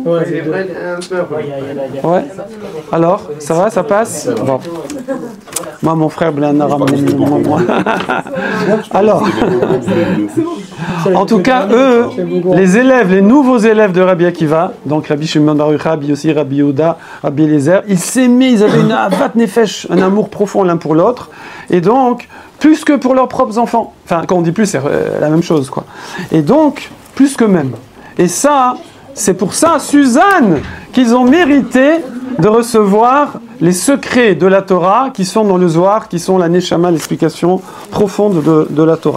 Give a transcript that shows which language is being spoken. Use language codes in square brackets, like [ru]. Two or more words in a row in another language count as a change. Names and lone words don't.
[fr] Ouais, c'est vrai, un peu. Ouais. Alors, ça va, ça passe? Bon. Moi, mon frère Blanara, moi. Alors, en tout cas, eux, les élèves, les nouveaux élèves de Rabbi Akiva, donc Rabbi Shimon Bar Yochai, Rabbi Yossi, Rabbi Yehuda, Rabbi Eliezer, ils s'aimaient, ils avaient une [he] אהבת נפש, [fr] un amour profond l'un pour l'autre, et donc, plus que pour leurs propres enfants. Enfin, quand on dit plus, c'est la même chose, quoi. Et donc, plus que même. Et ça, c'est pour ça, Suzanne, qu'ils ont mérité de recevoir les secrets de la Torah qui sont dans le Zohar, qui sont la Neshama, l'explication profonde de la Torah.